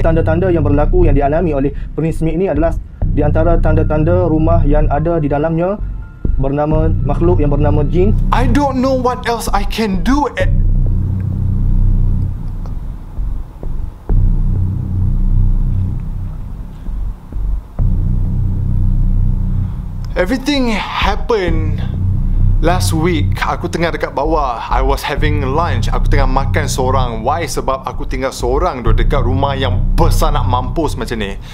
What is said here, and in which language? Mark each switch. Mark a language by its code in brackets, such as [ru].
[ms] Tanda-tanda yang berlaku yang dialami oleh PrinceMeed ni adalah di antara tanda-tanda rumah yang ada di dalamnya bernama makhluk yang bernama jin. [en] I don't know what else I can do. Everything happened last week. [ms] Aku tengah dekat bawah. [en] I was having lunch. [ms] Aku tengah makan seorang. Why? Sebab aku tinggal seorang dekat rumah yang besar nak mampus macam ni.